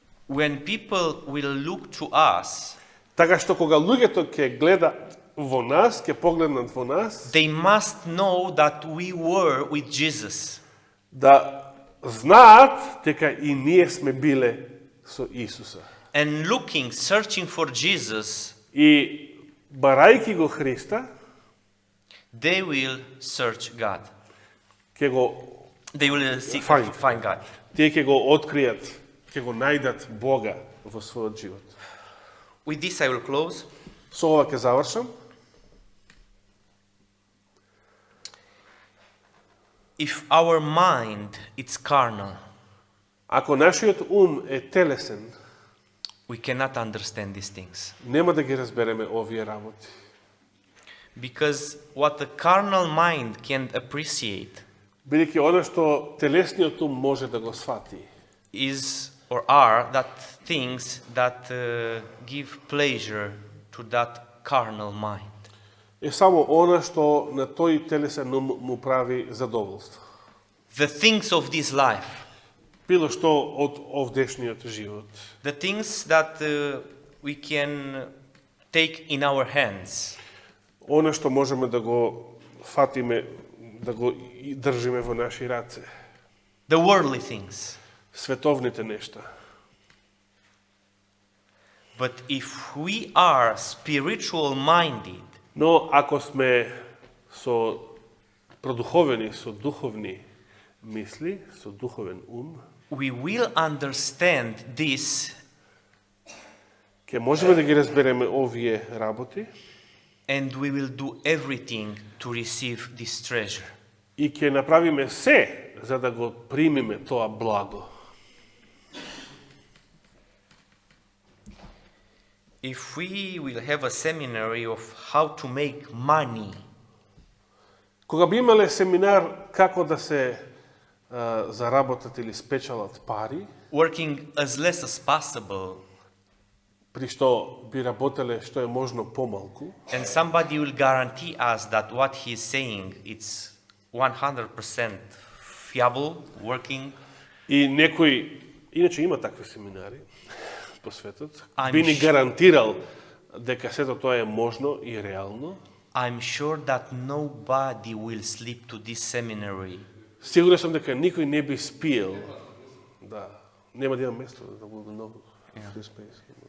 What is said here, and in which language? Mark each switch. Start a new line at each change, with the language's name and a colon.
English: When people will look to us,
Macedonian: Така што кога луѓето ќе гледат во нас, ќе погледнат во нас,
English: they must know that we were with Jesus.
Macedonian: да знаат дека и ние сме биле со Исуса.
English: And looking, searching for Jesus,
Macedonian: И барајќи го Христа,
English: they will search God.
Macedonian: ќе го
English: They will seek, Find. find God.
Macedonian: тие ќе го откријат, ќе го најдат Бога во својот живот.
English: With this I will close.
Macedonian: Со ова ќе завршам.
English: If our mind is carnal,
Macedonian: Ако нашиот ум е телесен,
English: we cannot understand these things.
Macedonian: нема да ги разбереме овие работи.
English: Because what the carnal mind can appreciate
Macedonian: Бидејќи она што телесниот ум може да го свати,
English: is or are that things that give pleasure to that carnal mind.
Macedonian: е само она што на тој телесен ум му прави задоволство.
English: The things of this life,
Macedonian: Било што од овдешниот живот.
English: The things that we can take in our hands.
Macedonian: Оно што можеме да го фатиме, да го држиме во наши раце.
English: The worldly things.
Macedonian: Световните нешта.
English: But if we are spiritual minded,
Macedonian: Но ако сме со продуховени, со духовни мисли, со духовен ум,
English: we will understand this
Macedonian: ќе можеме да ги разбереме овие работи
English: and we will do everything to receive this treasure.
Macedonian: и ќе направиме се за да го примиме тоа благо.
English: If we will have a seminary of how to make money,
Macedonian: Кога би имале семинар како да се заработат или спечалат пари,
English: working as less as possible,
Macedonian: при што би работеле што е можно помалку,
English: and somebody will guarantee us that what he is saying it's 100% fiable, working,
Macedonian: и некој, иначе има такви семинари по светот,
English: I'm
Macedonian: би ни
English: sure-
Macedonian: гарантирал дека сето тоа е можно и реално,
English: I'm sure that nobody will sleep to this seminary.
Macedonian: сигурен сум дека никој не би спиел, да, нема да има место, да буде многу
English: free space.